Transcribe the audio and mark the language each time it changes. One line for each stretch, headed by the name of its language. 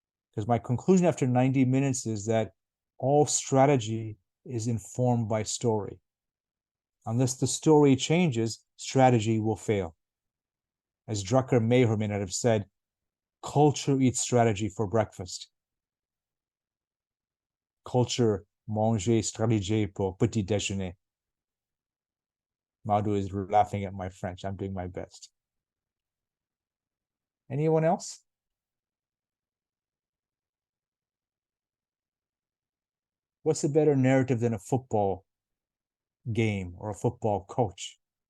English: Because my conclusion after 90 minutes is that all strategy is informed by story. Unless the story changes, strategy will fail. As Drucker may or may not have said, culture eats strategy for breakfast.
French: Culture mange stratégie pour petit déjeuner.
English: Madhu is laughing at my French. I'm doing my best. Anyone else? What's a better narrative than a football game or a football coach?